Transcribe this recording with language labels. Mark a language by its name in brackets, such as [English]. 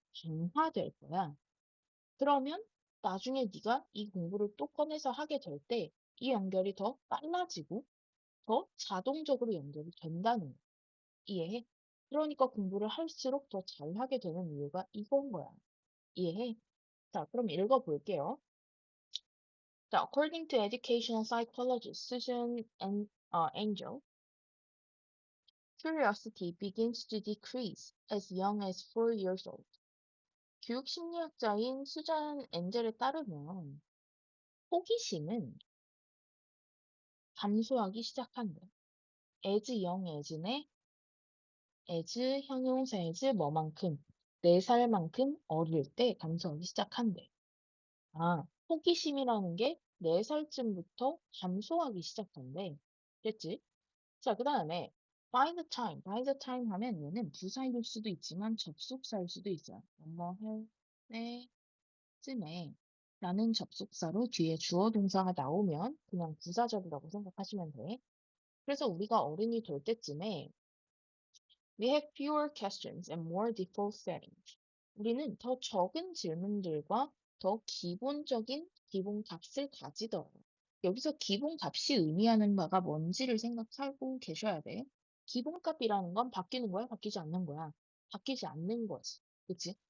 [Korean] 강화될 거야. 그러면 나중에 네가 이 공부를 또 꺼내서 하게 될 때 이 연결이 더 빨라지고 더 자동적으로 연결이 된다는 거야. 이해해? 그러니까 공부를 할수록 더 잘하게 되는 이유가 이건 거야. 이해해? 자, 그럼 읽어볼게요. [English] 자, according to educational psychologist Angel, curiosity begins to decrease as young as 4 years old. [Korean] 교육 심리학자인 수잔 엔젤에 따르면 호기심은 감소하기 시작한대. as young as네 as 형용사 as 뭐만큼 4살만큼 어릴 때 감소하기 시작한대. 아, 호기심이라는 게 4살쯤부터 감소하기 시작한대. 됐지? 자, 그 다음에 by the time 하면 얘는 부사일 수도 있지만 접속사일 수도 있어요. 뭐뭐 할 때쯤에 라는 접속사로 뒤에 주어 동사가 나오면 그냥 부사절이라고 생각하시면 돼. 그래서 우리가 어른이 될 때쯤에 [English] we have fewer questions and more default settings. [Korean] 우리는 더 적은 질문들과 더 기본적인 기본 값을 가지더라. 여기서 기본값이 의미하는 바가 뭔지를 생각하고 계셔야 돼. 기본값이라는 건 바뀌는 거야, 바뀌지 않는 거야? 바뀌지 않는 거지. 그치?